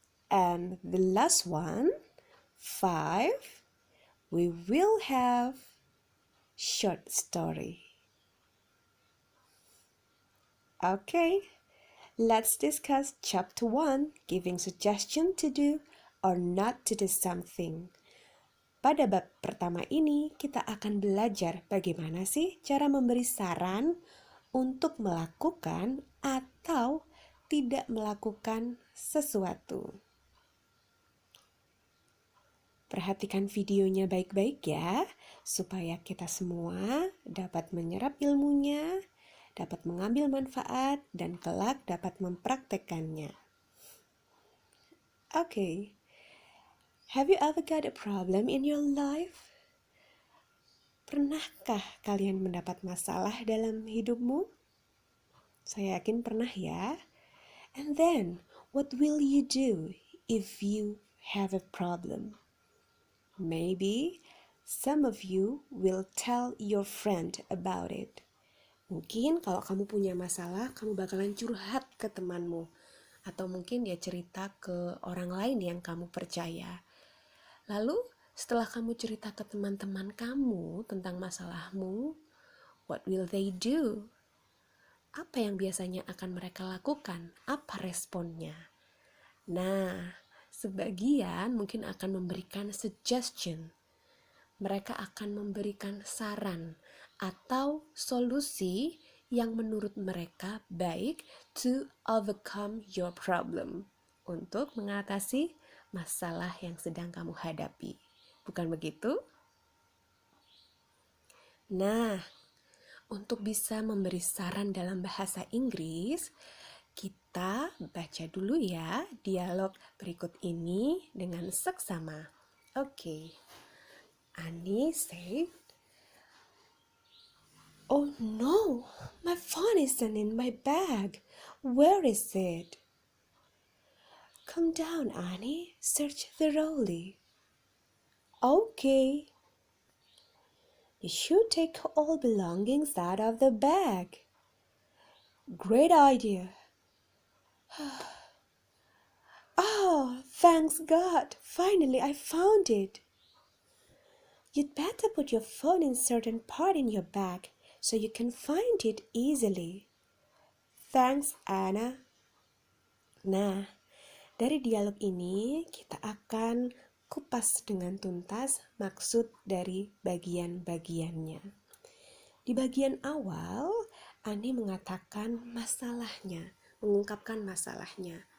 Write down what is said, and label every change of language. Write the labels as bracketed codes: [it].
[en] And the last one, 5. We will have short story. Okay, let's discuss chapter 1, giving suggestion to do or not to do something. [id] Pada bab pertama ini, kita akan belajar bagaimana sih cara memberi saran untuk melakukan atau tidak melakukan sesuatu. Perhatikan videonya baik-baik ya, supaya kita semua dapat menyerap ilmunya, dapat mengambil manfaat, dan kelak dapat mempraktekannya. [en] Okay, have you ever got a problem in your life? [id] Pernahkah kalian mendapat masalah dalam hidupmu? Saya yakin pernah ya. [en] And then, what will you do if you have a problem? Maybe some of you will tell your friend about it. [id] Mungkin kalau kamu punya masalah, kamu bakalan curhat ke temanmu. Atau mungkin dia cerita ke orang lain yang kamu percaya. Lalu setelah kamu cerita ke teman-teman kamu tentang masalahmu, [en] what will they do? [id] Apa yang biasanya akan mereka lakukan? Apa responnya? Nah, sebagian mungkin akan memberikan suggestion. Mereka akan memberikan saran atau solusi yang menurut mereka baik [en] to overcome your problem, [id] untuk mengatasi masalah yang sedang kamu hadapi. Bukan begitu? Nah, untuk bisa memberi saran dalam bahasa Inggris, kita baca dulu ya dialog berikut ini dengan seksama. Oke. [en] Annie said, "Oh no, my phone isn't in my bag. Where is it?" "Come down, Annie. Search thoroughly." "Okay." "You should take all belongings out of the bag." "Great idea." "Oh, thanks God. Finally, I found it." "You'd better put your phone in certain part in your bag so you can find it easily." "Thanks, Anna." [id] Nah, dari dialog ini kita akan kupas dengan tuntas maksud dari bagian-bagiannya. Di bagian awal, Ani mengatakan masalahnya, mengungkapkan masalahnya.